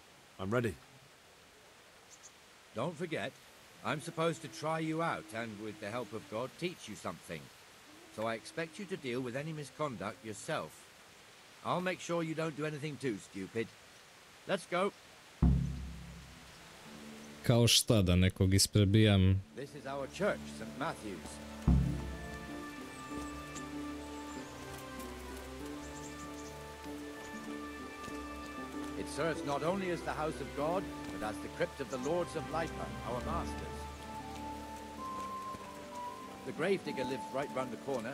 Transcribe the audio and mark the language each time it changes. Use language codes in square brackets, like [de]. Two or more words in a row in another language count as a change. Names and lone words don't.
[en] I'm ready. Don't forget, I'm supposed to try you out and, with the help of God, teach you something. So I expect you to deal with any misconduct yourself. I'll make sure you don't do anything too stupid. Let's go. [sr] Kao šta da nekog isprebijam? [en] This is our church, St. Matthew's. It serves not only as the house of God, but as the crypt of the Lords of Lipa, our masters. The gravedigger lives right round the corner.